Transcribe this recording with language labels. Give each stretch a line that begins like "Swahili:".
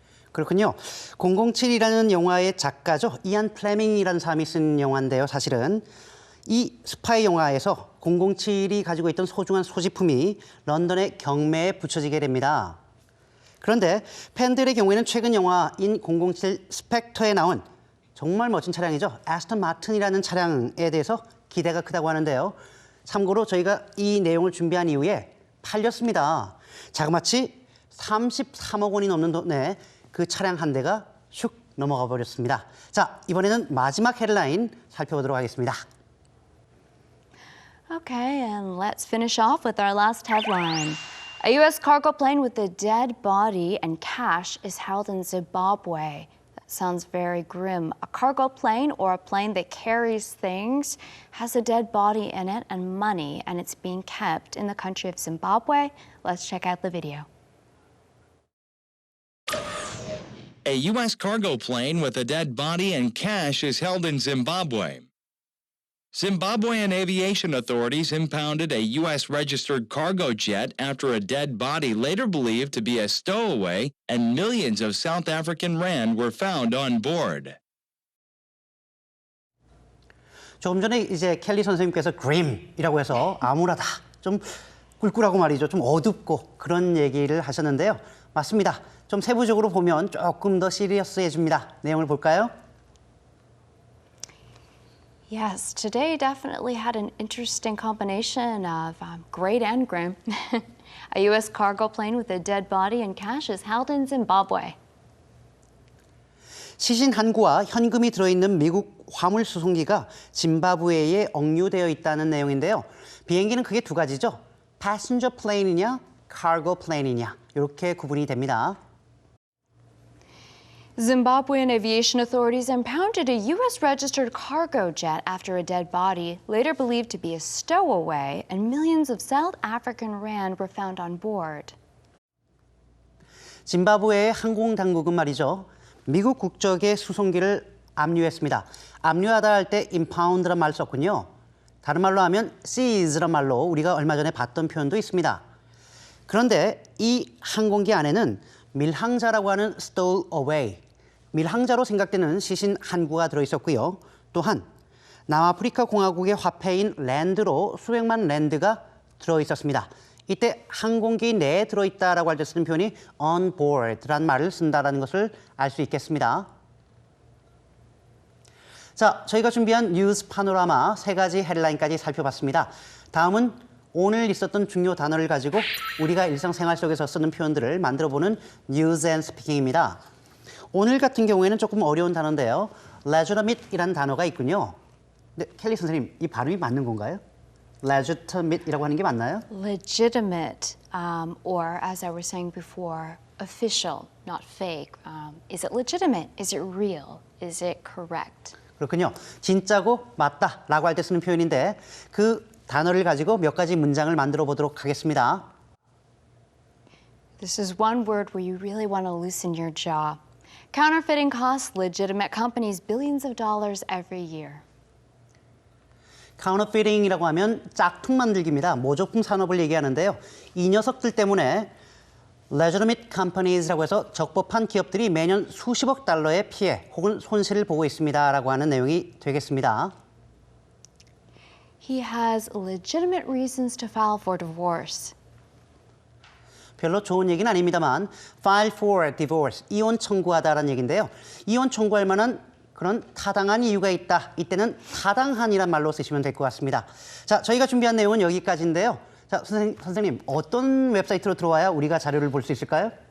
Korean: 그렇군요. 007이라는 영화의 작가죠. 이안 플레밍이라는 사람이 쓴 영화인데요. 사실은 이 스파이 영화에서 007이 가지고 있던 소중한 소지품이 런던의 경매에 붙여지게 됩니다. 그런데 팬들의 경우에는 최근 영화인 007 스펙터에 나온 정말 멋진 차량이죠. 애스턴 마틴이라는 차량에 대해서 기대가 크다고 하는데요. 참고로 저희가 이 내용을 준비한 이후에 팔렸습니다. 자그마치 33억 원이 넘는 돈에 그 차량 한 대가 슉 넘어가 버렸습니다. 자, 이번에는 마지막 헤드라인 살펴보도록 하겠습니다.
English: Okay, and let's finish off with our last headline. A U.S. cargo plane with a dead body and cash is held in Zimbabwe. That sounds very grim. A cargo plane, or a plane that carries things, has a dead body in it and money, and it's being kept in the country of Zimbabwe. Let's check out the video. A U.S. cargo plane with a dead body and cash is held in Zimbabwe. Zimbabwean aviation authorities impounded a U.S. registered cargo jet after a dead body later believed to be a stowaway and millions of South African rand were found on board.
Korean: 조금 전에 이제 켈리 선생님께서 grim이라고 해서 암울하다, 좀 꿀꿀하고 말이죠. 좀 어둡고 그런 얘기를 하셨는데요. 맞습니다. 좀 세부적으로 보면 조금 더 시리어스해집니다. 내용을 볼까요?
English: Yes, today definitely had an interesting combination of great and grim. A U.S. cargo plane with a dead body and cash is held in Zimbabwe.
Korean: 시신 한구와 현금이 들어있는 미국 화물 수송기가 짐바브웨에 억류되어 있다는 내용인데요. 비행기는 크게 두 가지죠. 패신저 플레인이냐, 카고 플레인이냐 이렇게 구분이 됩니다.
English: Zimbabwean aviation authorities impounded a U.S. registered cargo jet after a dead body, later believed to be a stowaway, and millions of South African rand were found on board.
Korean: 짐바브웨의 항공 당국은 말이죠. 미국 국적의 수송기를 압류했습니다. 압류하다 할 때 impound란 말을 썼군요. 다른 말로 하면 seize란 말로 우리가 얼마 전에 봤던 표현도 있습니다. 그런데 이 항공기 안에는 밀항자라고 하는 stowaway, 밀항자로 생각되는 시신 한구가 들어있었고요. 또한 남아프리카 공화국의 화폐인 랜드로 수백만 랜드가 들어있었습니다. 이때 항공기 내에 들어있다라고 할 때 쓰는 표현이 on board라는 말을 쓴다는 것을 알 수 있겠습니다. 자, 저희가 준비한 뉴스 파노라마 세 가지 헤드라인까지 살펴봤습니다. 다음은 오늘 있었던 중요 단어를 가지고 우리가 일상생활 속에서 쓰는 표현들을 만들어보는 뉴스 앤 스피킹입니다. 오늘 같은 경우에는 조금 어려운 단어인데요. legitimate이라는 단어가 있군요. 근데 켈리 선생님, 이 발음이 맞는 건가요? legitimate이라고 하는 게 맞나요?
English: Legitimate, or as I was saying before, official, not fake. Is it legitimate? Is it real? Is it correct?
Korean: 그렇군요. 진짜고 맞다라고 할 때 쓰는 표현인데 그 단어를 가지고 몇 가지 문장을 만들어 보도록 하겠습니다.
English: This is one word where you really want to loosen your jaw. Counterfeiting costs legitimate companies billions of dollars every year.
Korean: 카운터피팅이라고 하면 짝퉁 만들기입니다. 모조품 산업을 얘기하는데요. 이 녀석들 때문에
English: legitimate companies
Korean: 라고 해서 적법한 기업들이 매년 수십억 달러의 피해 혹은 손실을 보고 있습니다라고 하는 내용이 되겠습니다.
English: He has legitimate reasons to file for divorce.
Korean: 별로 좋은 얘기는 아닙니다만
English: file for divorce,
Korean: 이혼 청구하다라는 얘기인데요. 이혼 청구할 만한 그런 타당한 이유가 있다. 이때는 타당한이란 말로 쓰시면 될 것 같습니다. 자, 저희가 준비한 내용은 여기까지인데요. 자, 선생님, 어떤 웹사이트로 들어와야 우리가 자료를 볼 수 있을까요?